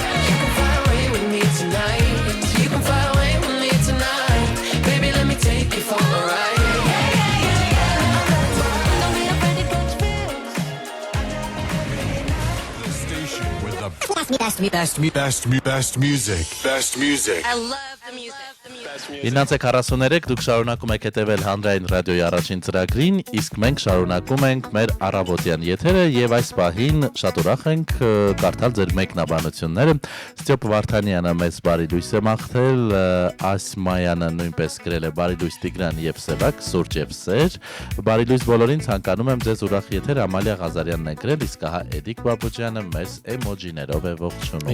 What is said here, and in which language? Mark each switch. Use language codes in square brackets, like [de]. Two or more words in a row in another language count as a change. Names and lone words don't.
[en] You can fly away with me tonight. You can fly away with me tonight. Baby, let me take you for a ride. Don't be afraid to catch feels. The station with the best music. Best music. I love the music. [hy] 9:43 դուք շարունակում եք հետևել Հանրային ռադիոյի առաջին ծրագրին, իսկ մենք շարունակում ենք մեր առավոտյան եթերը եւ այս պահին շատ ուրախ ենք կարդալ ձեր մեկնաբանությունները։ Ստեփ Վարդանյանը մեծ բարի լույս է մաղթել, Ասմայանը նույնպես գրել է բարի լույս Տիգրան եւ Սևակ, Սուրճ եւ Սեր։ Բարի լույս բոլորին, ցանկանում եմ ձեզ ուրախ եթեր Ամալիա Ղազարյանն է գրել, իսկ ահա Էդիկ Բաբուջյանը մեզ էմոջիներով է ողջունում։